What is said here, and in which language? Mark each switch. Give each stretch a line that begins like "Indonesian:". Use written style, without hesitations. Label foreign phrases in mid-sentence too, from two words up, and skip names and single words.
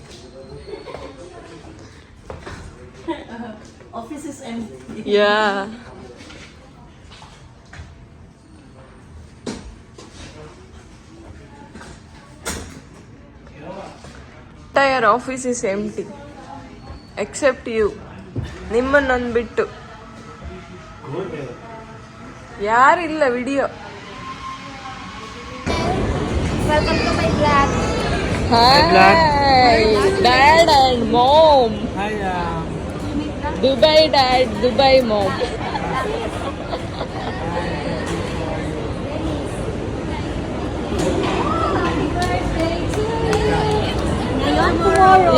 English: office is empty. Yeah. Entire office is empty. Except you.
Kannada: ನಿಮ್ಮನ್ನೊಂದು ಬಿಟ್ಟು ಯಾರಿಲ್ಲ ವಿಡಿಯೋ.
English: Welcome to my vlog. Hi, Dad and Mom. Hi, Dubai Dad, Dubai Mom. Tomorrow.